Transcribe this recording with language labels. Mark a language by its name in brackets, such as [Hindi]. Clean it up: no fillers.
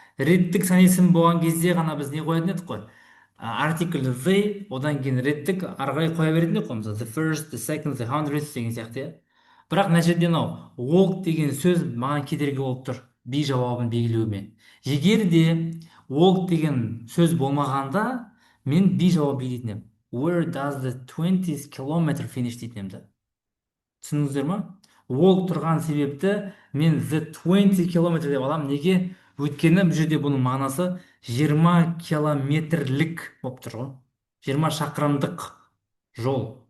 [Kazakh] Реттік санесім болған кезде ғана біз не қоятын едік қой? Артикль the, одан кейін реттік ары қарай қоя беретін едік қой. Мысалы, [English] the first, the second, the hundredth [Kazakh] деген сияқты, иә? Бірақ мына жерде мынау walk деген сөз маған кедергі болып тұр. B жауабын белгілеуіме. Егер де walk деген сөз болмағанда, мен B жауап беретін едім. [English] Where does the 20 kilometer finish [Kazakh] дейтін едім да. Түсіндіңіздер ма? Walk тұрған себепті мен [English] the 20 kilometer [Kazakh] деп аламын. Неге? Өйткені бұл жерде бұның мағынасы 20 километрлік болып тұр ғой. 20 шақырымдық жол.